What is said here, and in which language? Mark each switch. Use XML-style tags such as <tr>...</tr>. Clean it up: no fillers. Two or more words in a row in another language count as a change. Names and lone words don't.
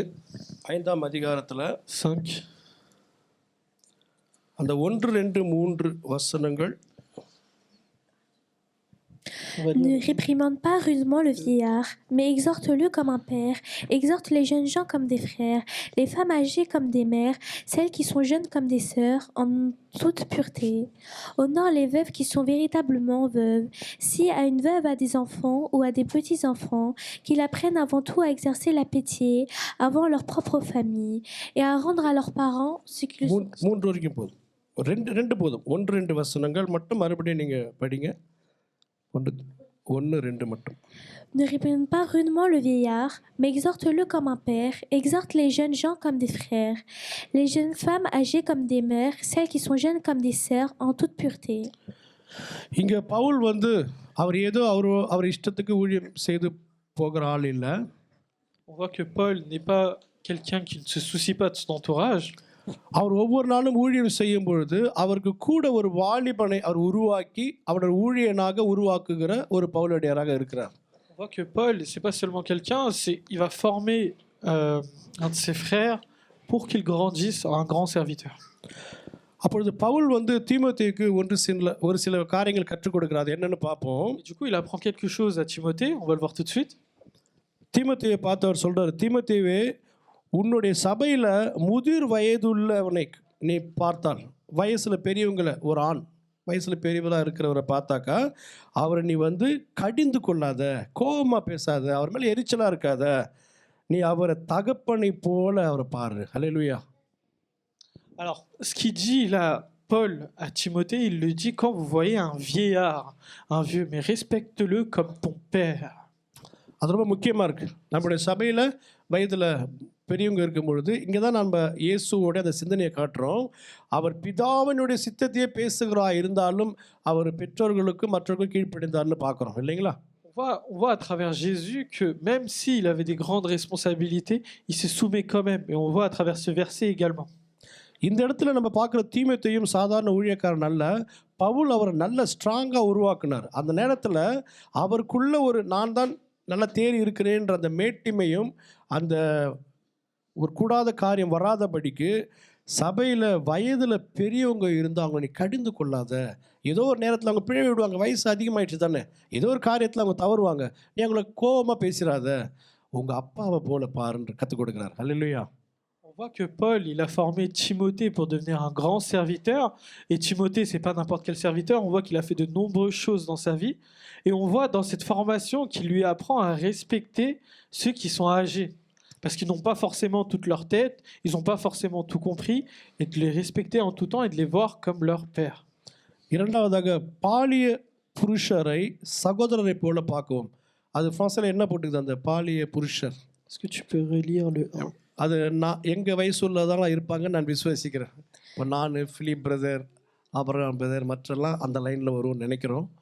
<ta>5ஆம் அதிகாரத்தில் 5. அந்த 1, 2, 3 வசனங்கள்.</ta> <fr>Ne réprimande pas rudement le vieillard, mais exhorte-le comme un père, exhorte les jeunes gens comme des frères, les femmes âgées comme des mères, celles qui sont jeunes comme des sœurs, en toute pureté. Honore les veuves qui sont véritablement veuves. Si à une veuve a des enfants ou à des petits-enfants, qu'ils apprennent avant tout à exercer la pitié avant leur propre famille et à rendre à leurs parents ce qu'ils sont.</fr> <ta>3 வரைக்கும் போதும், 2 போதும். 1-2 வசனங்கள் மட்டும் மறுபடியும் நீங்கள் படிங்க. 1-2 மட்டும்.</ta> <fr>Ne réprime pas rudement le vieillard, mais exhorte-le comme un père, exhorte les jeunes gens comme des frères, les jeunes femmes âgées comme des mères, celles qui sont jeunes comme des sœurs, en toute pureté.</fr> <ta>இங்கே பவுல் அவர் ஏதோ அவர் இஷ்டத்துக்கு ஊழியம் செய்து போகிற ஆள் இல்லை.</ta> <fr>On voit que Paul n'est pas quelqu'un qui ne se soucie pas de son entourage.</fr> <ta>அவர் ஒவ்வொரு நாளும் ஊழியம் செய்யும் பொழுது அவருக்கு கூட ஒரு வாலிபனை அவர் உருவாக்கி அவருடைய ஊழியனாக உருவாக்குகிற ஒரு பவுலடியாராக இருக்கிறார்.</ta> <fr>On voit que Paul, c'est pas seulement quelqu'un, il va former un de ses frères pour qu'il grandisse en un grand serviteur.</fr> <ta>அப்பொழுது பவுல் தீமோத்தேயுக்கு ஒரு சில காரியங்கள் கற்றுக் கொடுக்கிறார். என்னன்னு பார்ப்போம்.</ta> <fr>Et du coup, il apprend quelque chose à Timothée, on va le voir tout de suite.</fr> <ta>தீமோத்தேயுவை பார்த்து அவர் சொல்றாரு, தீமோத்தேயுவே, உன்னுடைய சபையில் முதிர் வயதுள்ளவனை நீ பார்த்தால், வயசில் பெரியவங்களை, ஒரு ஆண் வயசில் பெரியவராக இருக்கிறவரை பார்த்தாக்கா அவரை நீ வந்து கடிந்து கொள்ளாத, கோபமாக பேசாத, அவர் மேலே எரிச்சலாக இருக்காத, நீ அவரை தகப்பனை போல அவரை பாரு. அல்லேலூயா.</ta> <fr>Alors, ce qu'il dit là, Paul à Timothée, il le dit quand vous voyez un vieillard, un vieux, mais respecte-le comme ton père.</fr> <ta>அது ரொம்ப முக்கியமாக இருக்குது. நம்முடைய சபையில் வயதில் பெரியவங்க இருக்கும் பொழுது இங்கே தான் நம்ம இயேசுவோட அந்த சிந்தனையை காட்டுறோம். அவர் பிதாவினுடைய சித்தத்தையே பேசுகிறா இருந்தாலும் அவர் பெற்றோர்களுக்கும் மற்றவர்களுக்கும் கீழ்ப்படிந்தார்னு பார்க்குறோம் இல்லைங்களா?</ta> <fr>On voit à travers Jésus que même s'il avait des grandes responsabilités, il se soumet quand même. Et on voit à travers ce verset également.</fr> <ta>இந்த இடத்துல நம்ம பார்க்குற தீமோத்தேயும் சாதாரண ஊழியக்காரன் அல்ல. பவுல் அவரை நல்ல ஸ்ட்ராங்காக உருவாக்குனார். அந்த நேரத்தில் அவருக்குள்ள ஒரு நான் தான் நல்லா தேறி இருக்கிறேன்ற அந்த மேட்டிமையும் அந்த ஒரு கூடாத காரியம் வராதபடிக்கு சபையில் வயதில் பெரியவங்க இருந்தால் அவங்க நீ கடிந்து கொள்ளாத. ஏதோ ஒரு நேரத்தில் அவங்க பிழை விடுவாங்க, வயசு அதிகமாகிடுச்சு தானே, ஏதோ ஒரு காரியத்தில் அவங்க தவறுவாங்க, நீ அவங்கள கோபமாக பேசிடாத, உங்கள் அப்பாவை போல பாருன்னு கற்றுக் கொடுக்குறார். அல்லேலூயா.</ta> <fr>On voit que Paul, il a formé Timothée pour devenir un grand serviteur. Et Timothée, c'est pas n'importe quel serviteur. On voit qu'il a fait de nombreuses choses dans sa vie. Et on voit dans cette formation qu'il lui apprend à respecter ceux qui sont âgés. Parce qu'ils n'ont pas forcément toute leur tête, ils n'ont pas forcément tout compris. Et de les respecter en tout temps et de les voir comme leur père.</fr> <ta>இரண்டாவதாக பாலிய புருஷரை சகோதரரை போல பார்க்கவும். அது ஃப்ரான்ஸில் என்ன போட்டுக்குது அந்த பாலிய புருஷர்?</ta> <fr>Est-ce que tu peux relire le 1?</fr> <ta>அது நான் எங்கள் வயசுள்ளதான் இருப்பாங்கன்னு நான் விசுவாசிக்கிறேன். இப்போ நான், பிலிப் பிரதர், அப்ரஹாம் பிரதர், மற்றெல்லாம் அந்த லைனில் வருவோம்னு நினைக்கிறோம்.</ta>